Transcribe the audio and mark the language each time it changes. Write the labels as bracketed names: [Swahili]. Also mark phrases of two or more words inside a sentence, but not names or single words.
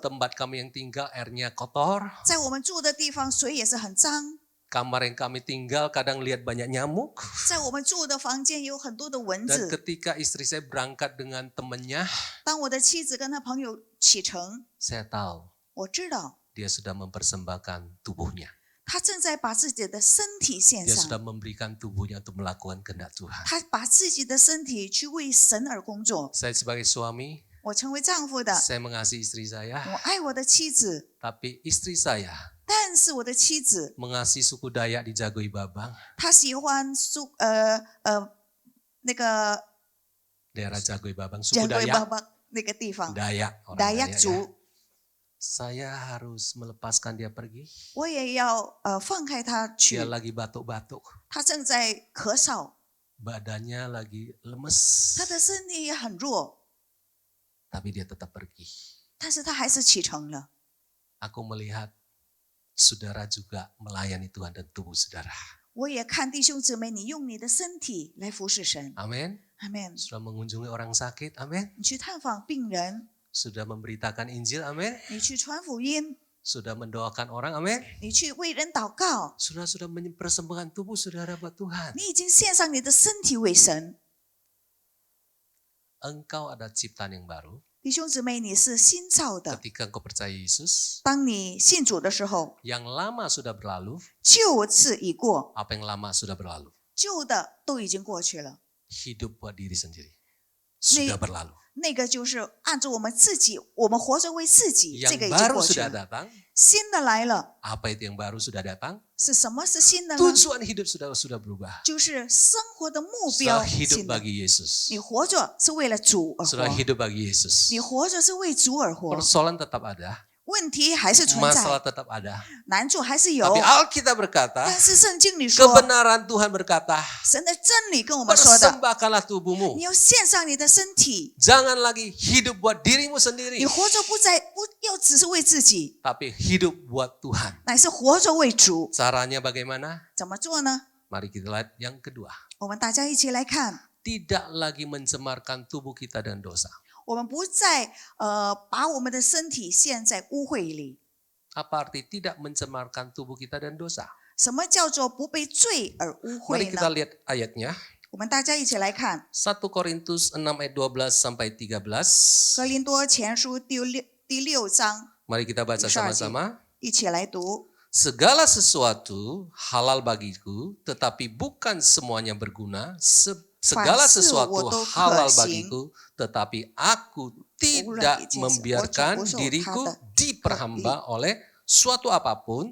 [Indonesian] Tempat kami yang tinggal airnya kotor. [Chinese] 在我们住的地方水也是很脏， [Indonesian] Kamar yang kami tinggal kadang lihat banyak nyamuk. [Chinese] 在我们住的房间有很多的蚊 [Indonesian] Dan [Chinese] 子。 [Indonesian] ketika istri saya berangkat dengan temannya, [Chinese] 当我的妻子跟她朋友启程， [Indonesian] saya tahu [Chinese] 我知道 [Indonesian] dia sudah mempersembahkan tubuhnya. [Chinese] 她正在把自己的身体献 [Indonesian] Dia sudah [Chinese] 上， [Indonesian] memberikan tubuhnya untuk melakukan kehendak Tuhan. [Chinese] 她把自己的身体去为神而工作。 [Indonesian] Saya sebagai suami, [Chinese] 我成为丈夫的， [Indonesian] saya mengasihi istri saya, [Chinese] 我爱我的妻子， [Indonesian] tapi istri saya [Chinese] 但是我的妻子 [Indonesian] mengasihi suku Dayak di Jagoi Babang, [Chinese] 她喜欢那个 [Indonesian] daerah Jagoi Babang, [Chinese] 加 [Indonesian] suku [Chinese] 圭巴 [Indonesian] Dayak, [Chinese] 邦那个地方， [Indonesian] Dayak, orang [Chinese] 达 [Indonesian] Dayak [Chinese] 雅 [Indonesian] ya. [Chinese] 族， [Indonesian] Saya harus melepaskan dia pergi. [Chinese] 我也要放开他去 [Indonesian] Dia。lagi batuk-batuk, [Chinese] 他正在咳嗽， [Indonesian] badannya lagi lemes, [Chinese] 他的身体也很弱， [Indonesian] tapi dia tetap pergi. [Chinese] 但是他还是启程了。 [Indonesian] Aku melihat saudara juga melayani Tuhan dan tubuh saudara. [Chinese] 我也看弟兄姊妹，你用你的身体来服侍神， [Indonesian] Amin. [Chinese] 阿门。 [Indonesian] Sudah mengunjungi orang sakit, amin. [Chinese] 你去探访病人， [Indonesian] Sudah memberitakan Injil, amin. [Chinese] 你去传福音， [Indonesian] Sudah mendoakan orang, amin. [Chinese] 你去为人祷告， [Indonesian] Sudah mempersembahkan tubuh saudara buat Tuhan. [Chinese] 你已经献上你的身体为神。 [Indonesian] Engkau ada ciptaan yang baru. [Chinese] 弟兄姊妹，你是新造的。 [Indonesian] Ketika engkau percaya Yesus, [Chinese] 当你信主的时候， [Indonesian] yang lama sudah berlalu, [Chinese] 旧事已过， [Indonesian] apa yang lama sudah berlalu. [Chinese] 旧的都已经过去了。 [Indonesian] Hidup buat diri sendiri. Sudah berlalu. [Chinese] 那个就是按照我们自己，我们活着为自己，这 [Indonesian] Yang [Chinese] 个已经 [Indonesian] baru [Chinese] 过去 [Indonesian] sudah [Chinese] 了。 [Indonesian] datang. [Chinese] 新的来了， [Indonesian] Apa itu yang baru sudah datang? [Chinese] 是什么是新的呢？ [Indonesian] Tujuan hidup sudah berubah. [Chinese] 就是生活的目标 [Indonesian] Sudah hidup [Chinese] 新的。 [Indonesian] bagi Yesus. [Chinese] 你活着是为了主而 [Indonesian] Sudah [Chinese] 活， [Indonesian] hidup bagi Yesus. [Chinese] 你活着是为主而活。 [Indonesian] Persoalan tetap ada. [Chinese] 问题还是存 [Indonesian] masalah [Chinese] 在， [Indonesian] tetap ada. [Chinese] 难处还是有。 [Indonesian] Tapi Alkitab berkata, [Chinese] 但是圣经里说， [Indonesian] kebenaran Tuhan berkata, [Chinese] 神的真理跟我们说的， [Indonesian] persembahkanlah tubuhmu. [Chinese] 你要献上你的身体， [Indonesian] Jangan lagi hidup buat dirimu sendiri, [Chinese] 你活着不要只是为自己， [Indonesian] tapi hidup buat Tuhan. [Chinese] 乃是活着为主。 [Indonesian] Caranya bagaimana? [Chinese] 怎么做呢？ [Indonesian] Mari kita lihat yang kedua. [Chinese] 我们大家一起来看， [Indonesian] Tidak lagi mencemarkan tubuh kita dengan dosa. [Chinese] 我们不再把我们的身体陷在污秽里。 [Indonesian] Apa arti tidak mencemarkan tubuh kita dan dosa? [Chinese] 什么叫做不被罪而污 [Indonesian] Mari [Chinese] 秽 [Indonesian] kita [Chinese] 呢？ [Indonesian] lihat ayatnya. [Chinese] 我们大家一起来看 [Indonesian] 1 Korintus 6 ayat 12 sampai 13. [Chinese] 哥林多前书第6章， [Indonesian] Mari kita baca sama-sama. [Chinese] 一起来读。 [Indonesian] Segala sesuatu halal bagiku, tetapi bukan semuanya berguna. Segala sesuatu halal bagiku, tetapi aku tidak membiarkan diriku diperhamba oleh suatu apapun.